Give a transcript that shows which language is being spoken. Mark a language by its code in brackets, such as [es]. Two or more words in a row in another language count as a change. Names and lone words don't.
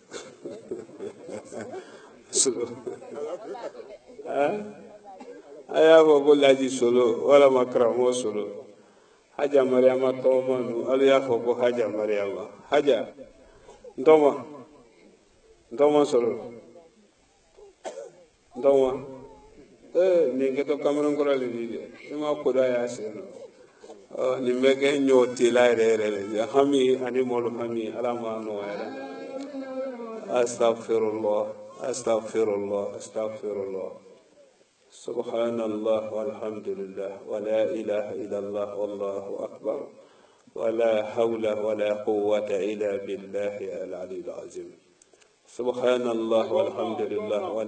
[bm] solo a y'a fɔ ko laji solo walama karamɔgɔ solo haja mariama tɔgɔma nu alu y'a fɔ ko haja mariama haja ntɔgɔma solo ntɔgɔma nin kɛtɔ kamalen kɔrɔ le di dɛ i ma koda y'a sen nɔ nin bɛ kɛ ɲɔ tela yɛrɛ yɛrɛ de hami ani mɔlu hami ala ma nɔgɔya la [ar] أستغفر الله أستغفر الله أستغفر الله سبحان الله والحمد لله ولا إله إلا الله والله أكبر ولا حول ولا قوة إلا بالله العلي العظيم سبحان الله والحمد لله و